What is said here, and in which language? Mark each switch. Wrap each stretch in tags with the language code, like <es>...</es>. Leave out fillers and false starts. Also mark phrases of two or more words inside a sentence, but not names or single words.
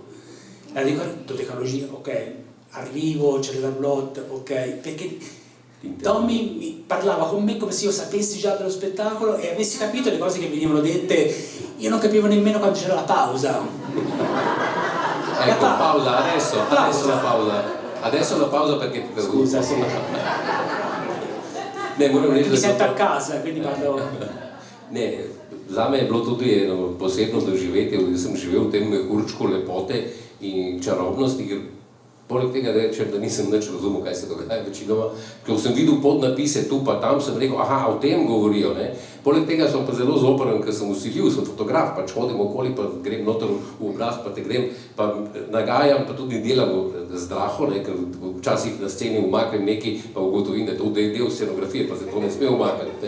<it>La dodecalogia, ok, arrivo, c'è la roulotte, ok, perché Tommy mi parlava con me come se io sapessi già dello spettacolo e avessi capito le cose che venivano dette, io non capivo nemmeno quando c'era la pausa. Ecco, pausa, adesso la pausa. Adesso la pausa perché... Scusa, sì. Mi sento a casa, quindi quando...</it> <sl>Ne, zame je bilo tudi eno posebno doživetje, da sem živel v tem mehurčku lepote in čarobnosti, ker poleg tega rečem, da nisem nič razumel, kaj se dogaja večinoma, ker sem videl podnapise tu pa tam, sem rekel, aha, o tem govorijo, ne. Poleg tega sem pa zelo zoprn, ker sem vsiljiv, sem fotograf, pač hodim okoli, pa grem noter v obraz, pa te grem, pa nagajam, pa tudi delam zdraho, ne, ker včasih na sceni umaknem nekaj, pa ugotovim, da je to del scenografije, pa se to ne sme umakniti, ne.</sl>